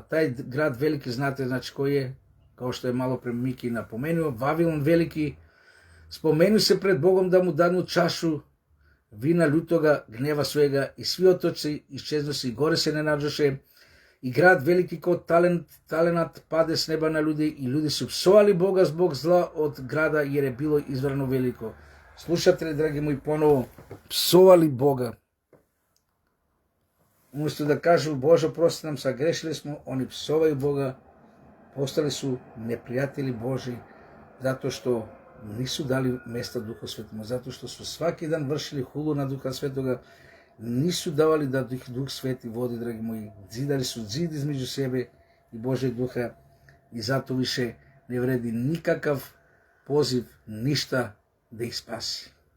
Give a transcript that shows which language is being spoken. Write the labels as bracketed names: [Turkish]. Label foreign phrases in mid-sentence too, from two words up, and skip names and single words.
[Serbian] Тај град велики, знаете, значи кој е, као што е мало пре Мики напоменува, Вавилон велики, спомenu се пред Богом да му дадну чашу вина лютога гнева својега и сви отоци исчезноси и горе се не наđоше. И град велики као таленат паде с неба на луѓе и луѓе се псовали Бога због зла од града јер е било изврано велико. Слушате ли, драги мои, поново, псовали Бога. Уместо да кажу Боже, прости нам, сагрешили смо, они псовају Бога, постали су непријатели Божи, [Macedonian] затоа што [Serbian] нису дали место Духот Светому, [Macedonian] затоа што [Serbian] су сваки дан вршили хулу на Духа Светога, нису давали да Дух Свети води, драги мои, зидали су зид измеѓу себе и Божиот Духа, и затоа више не вреди никакав позив, ништа да их спаси.